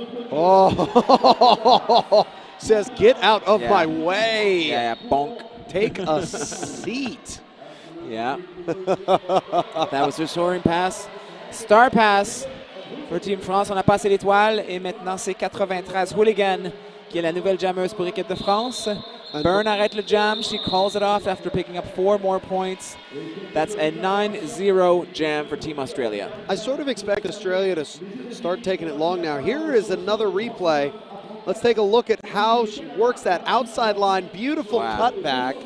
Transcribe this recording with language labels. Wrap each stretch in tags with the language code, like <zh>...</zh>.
<en>Oh, says, get out of my way. Yeah, bonk. Take a seat. Yeah. That was her soaring pass.</en> <fr>Star pass pour Team France. On a passé l'étoile et maintenant c'est 93 Hooligan qui est la nouvelle jammeuse pour l'équipe de France. Byrne arrête le jam.</fr> <en>She calls it off after picking up 4 more points. That's a 9-0 jam for Team Australia. I sort of expect Australia to start taking it long now. Here is another replay. Let's take a look at how she works that outside line. Beautiful cutback.</en>